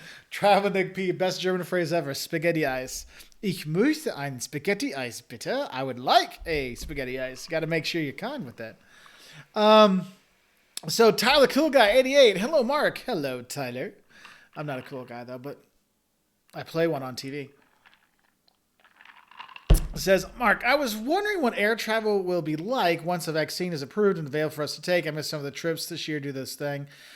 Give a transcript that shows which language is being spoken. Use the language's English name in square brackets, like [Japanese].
[English] Traveling P, best German phrase ever. [German] Spaghetti Eis. Ich möchte ein Spaghetti Eis, bitte. [English] I would like a spaghetti ice. Got to make sure you're kind with that. So Tyler Cool Guy 88. Hello, Mark. Hello, Tyler. I'm not a cool guy though, but I play one on TV. Says, Mark, I was wondering what air travel will be like once a vaccine is approved and available for us to take. I missed some of the trips this year due to this thing.